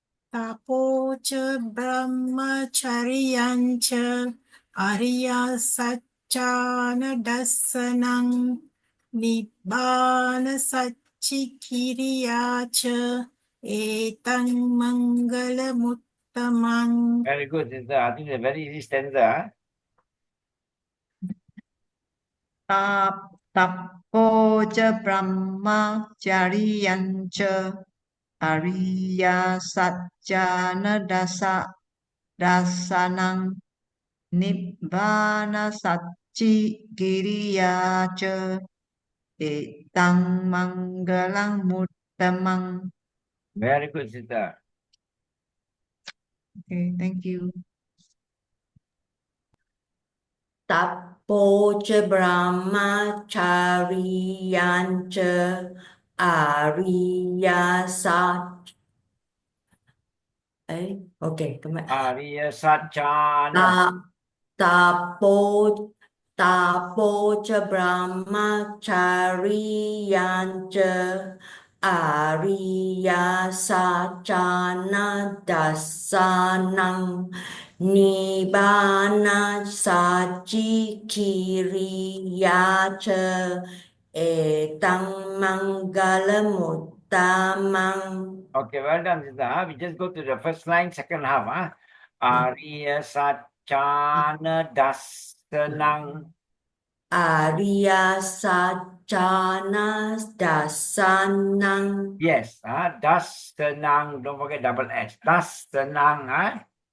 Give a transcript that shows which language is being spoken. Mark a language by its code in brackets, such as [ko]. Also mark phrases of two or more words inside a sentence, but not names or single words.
[pi] tapo cha brahmacharyam cha ariya saccana dasanam nibbana sacchikiriya cha etang mangala muttamang. [en] Very good, sister. I think it's a very easy stanza. [pi] Tapo cha brahmacharyan cha ariya satchana dasanang nibbana sacci kiriya cha etang manggalang muttamang. [en] Very good, sister. Okay, thank you. [pi] Tapo cha brahmacharyam cha ariya sat. [en] Okay, [pi] Ariya Satchana. tapo cha brahmacharyam cha ariya saccana dasanam nibbana sacchikiriya cha etang mangalamutamang. [en] Okay, well done, sister. We just go to the first line, second half. [pi] Ariya Satchana Dasanang. Ariya saccana dasanam. [en] Yes, Dasanang. Don't forget double S. [pi] Dasanang.